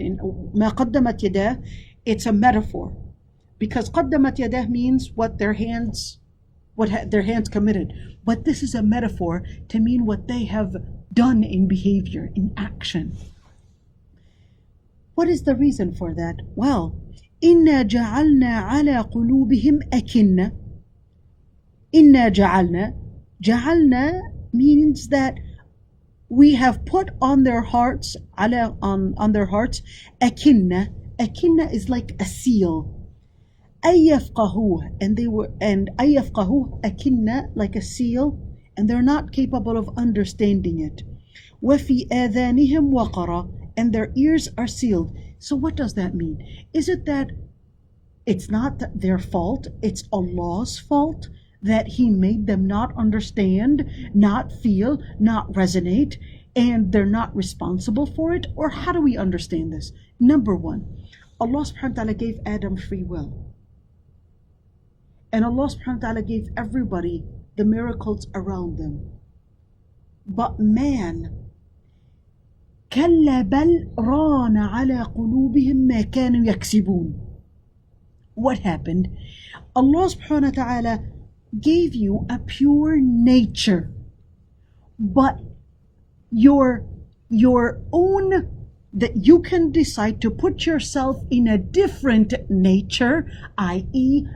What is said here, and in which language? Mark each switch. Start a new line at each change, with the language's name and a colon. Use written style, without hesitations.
English: In
Arabic: مَا قَدَّمَتْ يَدَاهُ,
English: it's a metaphor, because
Arabic: قَدَّمَتْ يَدَاهُ
English: means what their hands committed. But this is a metaphor to mean what they have done in behavior, in action. What is the reason for that? Well,
Arabic: إِنَّا جَعَلْنَا عَلَى قُلُوبِهِمْ أَكِنَّةً. إِنَّا جَعَلْنَا
English: means that we have put on their hearts, on their hearts, أَكِنَّة. أَكِنَّة is like a seal.
Arabic: أَيَّفْقَهُوهُ,
English: and أَيَّفْقَهُوهُ, أَكِنَّة, like a seal, and they're not capable of understanding it.
Arabic: وَفِي آذَانِهِمْ وَقْرًا,
English: and their ears are sealed. So what does that mean? Is it that it's not their fault, it's Allah's fault that He made them not understand, not feel, not resonate, and they're not responsible for it? Or how do we understand this? Number one, Allah subhanahu wa ta'ala gave Adam free will. And Allah subhanahu wa ta'ala gave everybody the miracles around them. But man,
Arabic: كلا بل ران على قلوبهم ما كانوا يكسبون.
English: What happened? Allah subhanahu wa ta'ala gave you a pure nature, but your own, that you can decide to put yourself in a different nature, i.e.